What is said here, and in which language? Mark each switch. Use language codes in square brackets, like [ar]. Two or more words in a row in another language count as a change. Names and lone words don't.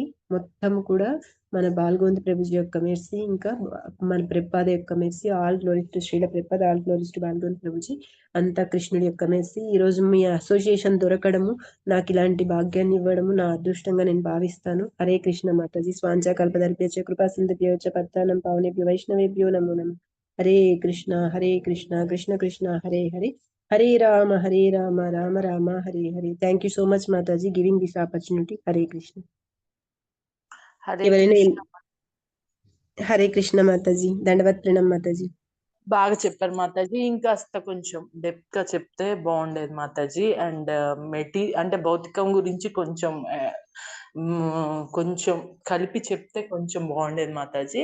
[te] మొత్తం కూడా మన బాల్గోవింద ప్రభుజీ యొక్క మెర్సీ, ఇంకా మన ప్రభుపాద యొక్క మెర్సీ. [en] All glories to Srila Prabhupada, all glories to Balgovinda Prabhuji. [te] అంతా కృష్ణుడి యొక్క మెర్సీ. ఈరోజు మీ అసోసియేషన్ దొరకడము, నాకు ఇలాంటి భాగ్యాన్ని ఇవ్వడము నా అదృష్టంగా నేను భావిస్తాను. [sa] హరే కృష్ణ మాతాజీ. స్వాంఛా కల్పదర్భ్యశ్చ కృపా సింధుభ్యో చ పత్తానం పావనేభ్యో వైష్ణవేభ్యో నమో నమః. హరే కృష్ణ కృష్ణ కృష్ణ హరే హరే, హరే రామ రామ రామ హరే హరే. [en] Thank you so much Mataji giving this opportunity. [te] హరే కృష్ణ. హరే కృష్ణ మాతాజీ. దండవత్ ప్రణామ్ మాతాజీ. బాగా చెప్పారు మాతాజీ. ఇంకాస్త కొంచెం డెప్త్ గా చెప్తే బాగుండేది మాతాజీ. అండ్ అంటే భౌతికం గురించి కొంచెం కలిపి చెప్తే కొంచెం బాగుండేది మాతాజీ.